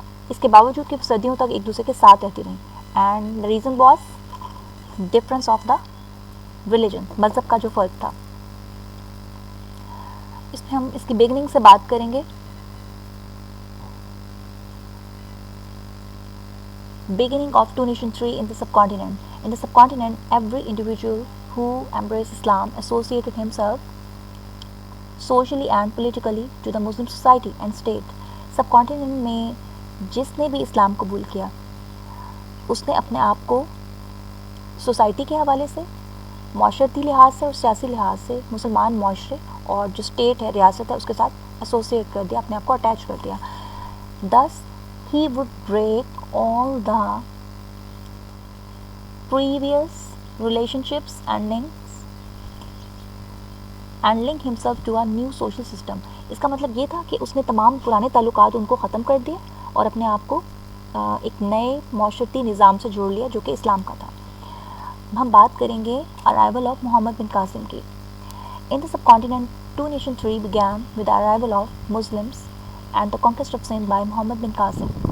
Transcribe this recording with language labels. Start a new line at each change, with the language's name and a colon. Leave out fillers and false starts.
Hindi: इसके बावजूद कि सदियों तक एक दूसरे के साथ रहती रहीं.
English: and the reason was difference of the religion,
Hindi: मज़हब का जो फ़र्क था. इसमें हम इसकी बिगनिंग से बात करेंगे.
English: Beginning of two nation theory in the subcontinent. In the subcontinent, every individual who embraced Islam associated himself socially and politically to the Muslim society and state.
Hindi: Subcontinent में जिसने भी इस्लाम कबूल किया, उसने अपने आप को सोसाइटी के हवाले से, माशरती लिहाज से और सियासी लिहाज से मुसलमान माशरे और जो स्टेट है, रियासत है, उसके साथ एसोसिएट कर दिया, अपने आप को अटैच कर दिया.
English: Thus, he would break all the previous relationships and links and link himself to a new social system.
Hindi: इसका मतलब ये था कि उसने तमाम पुराने ताल्लुकात उनको ख़त्म कर दिए और अपने आप को एक नए माशरती निज़ाम से जोड़ लिया जो कि इस्लाम का था. हम बात करेंगे
English: Arrival of Muhammad bin Qasim की. In the subcontinent two nation theory began with arrival of Muslims and the conquest of Sindh by Muhammad bin Qasim.